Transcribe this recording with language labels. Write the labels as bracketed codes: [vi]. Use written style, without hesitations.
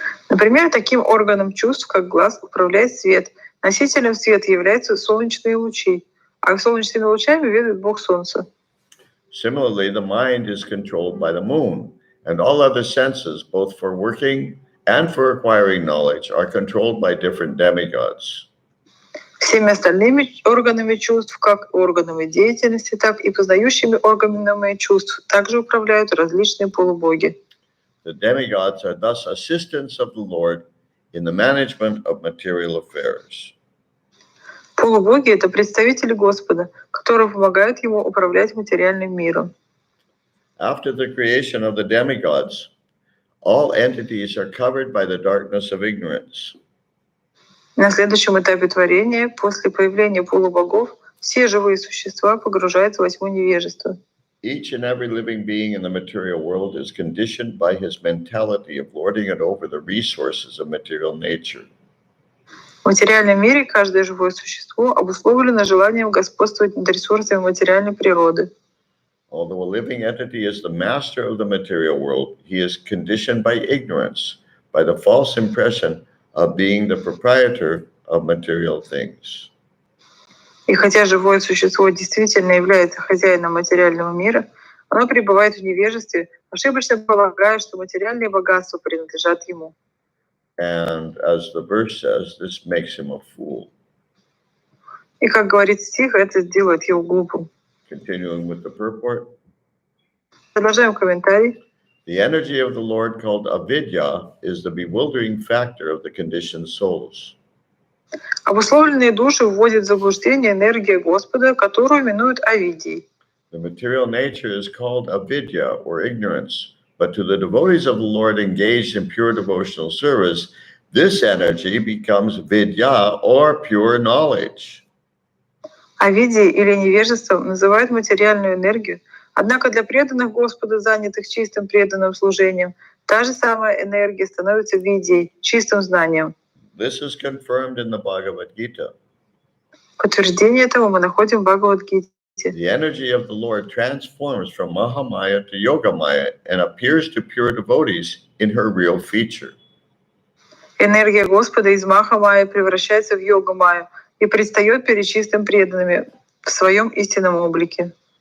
[ru] Например, таким органом чувств, как глаз, управляет свет. Носителем света являются солнечные лучи, а солнечными лучами ведает Бог Солнца. [en] Similarly, the mind is controlled by the moon, and all other senses, both for working and for acquiring knowledge, are controlled by different demigods. [ru] Всеми остальными органами чувств, как органами деятельности, так и познающими органами чувств, также управляют различные полубоги. [en] The demigods are thus assistants of the Lord in the management of material affairs. [ru] Полубоги — это представители Господа, которые помогают Ему управлять материальным миром. [en] After the creation of the demigods, all entities are covered by the darkness of ignorance. [ru] На следующем этапе творения, после появления полубогов, все живые существа погружаются во тьму невежества. [en] Each and every living being in the material world is conditioned by his mentality of lording it over the resources of material nature. [ru] В материальном мире каждое живое существо обусловлено желанием господствовать над ресурсами материальной природы. [en] Although a living entity is the master of the material world, he is conditioned by ignorance, by the false impression of being the proprietor of material things. [ru] И хотя живое существо действительно является хозяином материального мира, оно пребывает в невежестве, ошибочно полагая, что материальные богатства принадлежат ему. [en] And as the verse says, this makes him a fool. [ru] И, как говорит стих, это делает его глупым. [en] Continuing with the purport. [ru] Продолжаем комментарий. [en] The energy of the Lord called avidya is the bewildering factor of the conditioned souls. [ru] Обусловленные души вводят в заблуждение энергия Господа, которую именуют авидией. [en] The material nature is called avidya or ignorance, but to the devotees of the Lord engaged in pure devotional service, this energy becomes vidya or pure knowledge. [ru] Авидией или невежеством называют материальную энергию, однако для преданных Господу, занятых чистым преданным служением, та же самая энергия становится видией, чистым знанием. [en] This is confirmed in the Bhagavad Gita. [ru] Подтверждение этого мы находим в Бхагавад-гите. [en] The energy of the Lord transforms from Mahamaya to Yogamaya and appears to pure devotees in her real feature. [ru] Энергия Господа из Маха-майя превращается в Йога-майю и предстает перед чистым преданными в своем истинном облике.